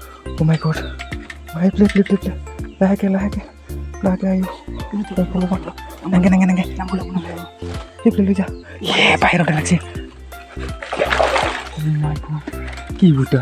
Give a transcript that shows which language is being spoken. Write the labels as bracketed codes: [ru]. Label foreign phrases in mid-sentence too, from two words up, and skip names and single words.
[id] Play. Lagi ayo. Nangge. Play aja. Yeah, bahaya udah lagi. [en] Oh my god. [id] Ki udah.